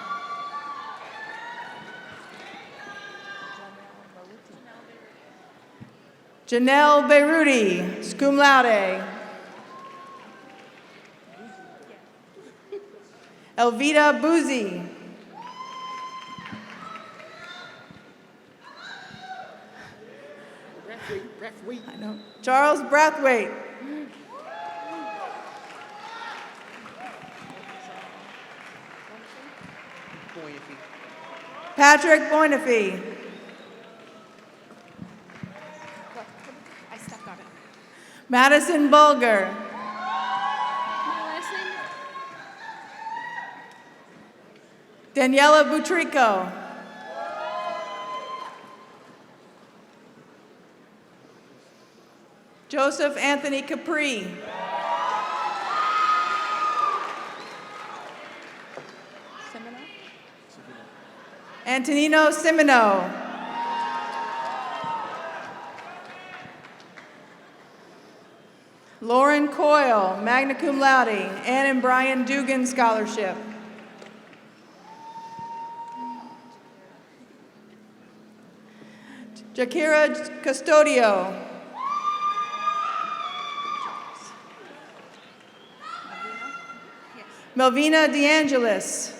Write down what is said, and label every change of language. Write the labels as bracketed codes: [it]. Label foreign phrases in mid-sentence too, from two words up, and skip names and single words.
[en] Janelle Beiruti, [la] cum laude. [en] Elvita Boozy. I know. Charles Brathwaite. Patrick Boinafee. Madison Bulger. Daniela Butrico. Joseph Anthony Capri. Antonino Simino. Lauren Coyle, [la] magna cum laude, [en] Ann and Brian Dugan Scholarship. Jakira Custodio. Melvina DeAngelis.